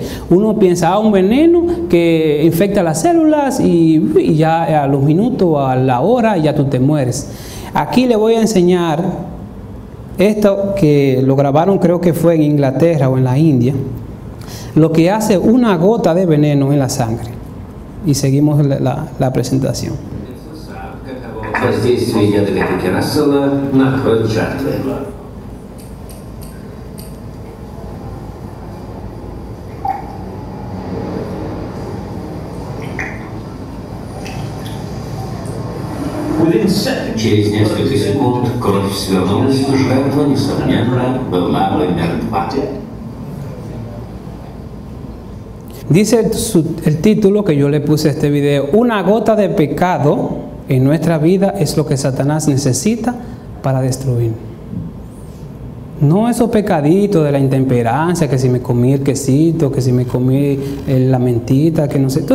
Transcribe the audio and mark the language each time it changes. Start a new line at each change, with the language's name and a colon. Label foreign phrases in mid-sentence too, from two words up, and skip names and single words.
Spanish: Uno piensa, un veneno que infecta las células y ya a los minutos, a la hora, ya tú te mueres. Aquí le voy a enseñar esto que lo grabaron, creo que fue en Inglaterra o en la India, lo que hace una gota de veneno en la sangre. Y seguimos la presentación.
Russian: Воздействие ядовитых Рассела на кровь жертвы. Через несколько секунд кровь свернулась, жертва, несомненно, была бы мертва.
Spanish: Dice el título que yo le puse a este video, una gota de pecado en nuestra vida es lo que Satanás necesita para destruir. No esos pecaditos de la intemperancia, que si me comí el quesito, que si me comí la mentita, que no sé.